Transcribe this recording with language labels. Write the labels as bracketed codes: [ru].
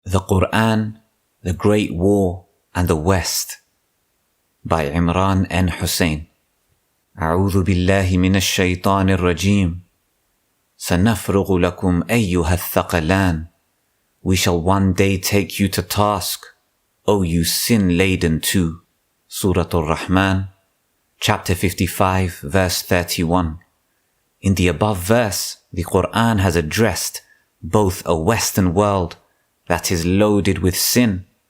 [en] The Quran, the Great War and the West by Imran N. Hussein. [ar] أعوذ بالله من الشيطان الرجيم. سنفرغ لكم أيها الثقلان. [en] We shall one day take you to task, O you sin-laden too. Surah Al-Rahman, chapter 55, verse 31. In the above verse, the Quran has addressed both a Western world that is loaded with sin,